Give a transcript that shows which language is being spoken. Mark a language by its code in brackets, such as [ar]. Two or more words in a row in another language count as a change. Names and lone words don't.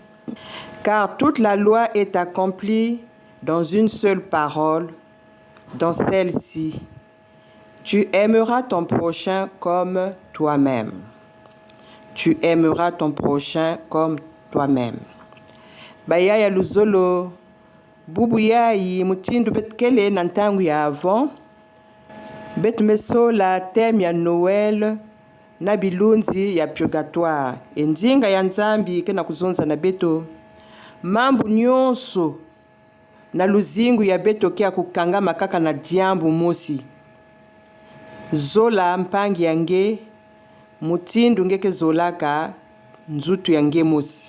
[fr] Car toute la loi est accomplie dans une seule parole, dans celle-ci. Tu aimeras ton prochain comme toi-même. Tu aimeras ton prochain comme toi-même. [ktu] Bayaya luzolo, bubu yayi mutindu betkele nantangu ya avant, betmeso la thème ya Noël, na bilunzi ya purgatoire. Enzinga ya nzambi kena kuzonza na beto. Mambu nyonso na luzingu ya beto kia kukanga makaka na diambu mosi. Zola mpangi yange, mutindu ngeke zolaka nzutu yange mosi.